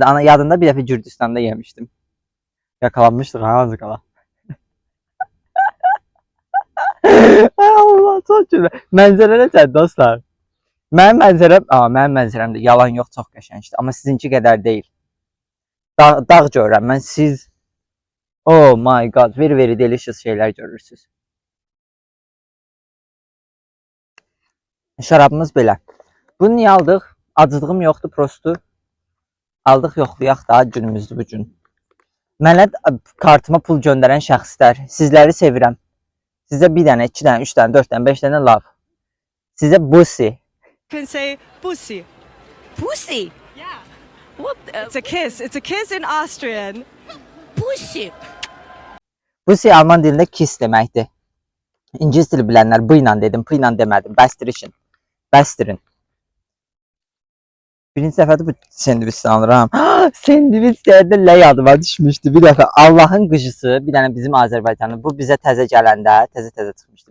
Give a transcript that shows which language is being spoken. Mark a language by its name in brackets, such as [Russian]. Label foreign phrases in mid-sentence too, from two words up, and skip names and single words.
[Azerbaijani] Ana yadında bir dəfə Gürcüstanda yemişdim. Yakalanmışdıq ha az qala. [Turkish] Ay Allah, çok güzel. [Azerbaijani] Mənzərə necədir dostlar? Mənim mənzərəm də yalan yox, çox qəşəngdir. Amma sizinki qədər deyil. Dağ görürəm mən, siz [English] oh my god, very delicious [Azerbaijani] şeylər görürsünüz. Şərabımız belə. Bunu niyə aldıq? Acıdığım yoxdur, prostu. Aldıq, yoxlayaq da, günümüzdür bu gün. Mənə kartıma pul göndərən şəxslər, sizləri sevirəm. Sizə bir dənə, 2 dənə, 3 dənə, 4 dənə, 5 dənə love. Sizə busi. [English] Can say pussy. Pussy. Yeah. What? It's a kiss. It's a kiss in Austrian. Pussy. [Azerbaijani] Busi Alman dilində kiss deməkdir. İngilis dili bilənlər bu ilə dedim, bu ilə demədim. Bəstirin. Bəstirin. Birinci dəfədir bu sendviçdən alıram. Sendviç deyəndə lə yadıma düşmüşdü. Bir dəfə Allahın qıcısı, bir dənə bizim Azərbaycanlı, bu bizə təzə gələndə, təzə çıxmışdı.